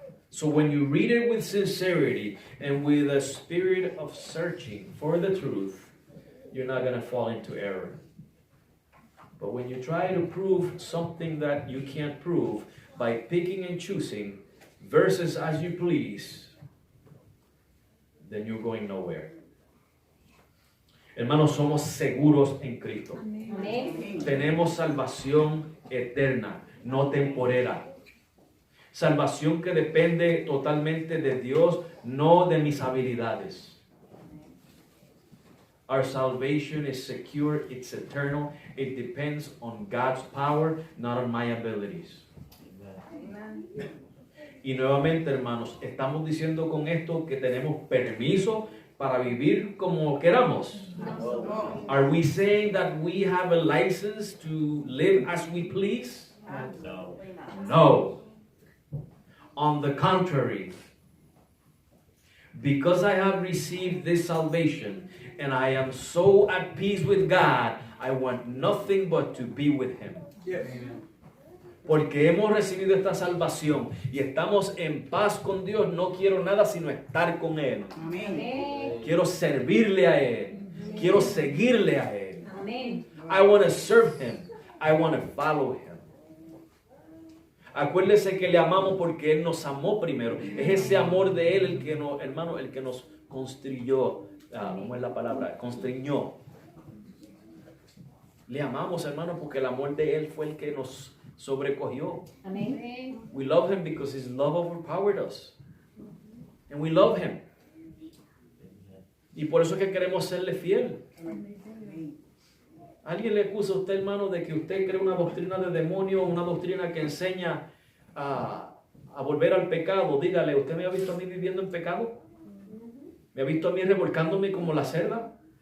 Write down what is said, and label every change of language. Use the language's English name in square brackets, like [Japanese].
[English] So when you read it with sincerity and with a spirit of searching for the truth, you're not going to fall into error. But when you try to prove something that you can't prove by picking and choosing verses as you please, then you're going nowhere. [Spanish] Hermanos, somos seguros en Cristo. Amén. Tenemos salvación eterna, no temporera. Salvación que depende totalmente de Dios, no de mis habilidades. [English] Our salvation is secure, it's eternal. It depends on God's power, not on my abilities. [Spanish] Y nuevamente, hermanos, estamos diciendo con esto que tenemos permiso para vivir como queramos. [English] Are we saying that we have a license to live as we please? No. No. On the contrary, because I have received this salvation and I am so at peace with God, I want nothing but to be with Him. [Spanish] Porque hemos recibido esta salvación y estamos en paz con Dios, no quiero nada sino estar con Él. Amén. Quiero servirle a Él. Quiero seguirle a Él. Amén. [English] I want to serve Him. I want to follow Him. [Spanish] Acuérdese que le amamos porque Él nos amó primero. Es ese amor de Él el que nos, hermano, el que nos constriyó. ¿Cómo es la palabra? Constriñó. Le amamos, hermano, porque el amor de Él fue el que nos sobrecogió. Amén. [English] We love Him because His love overpowered us. And we love Him. [Spanish] Y por eso es que queremos serle fiel. ¿Alguien le acusa a usted, hermano, de que usted cree una doctrina de demonio, una doctrina que enseña a volver al pecado? Dígale, ¿usted me ha visto a mí viviendo en pecado? ¿Me ha visto a mí revolcándome como la cerda?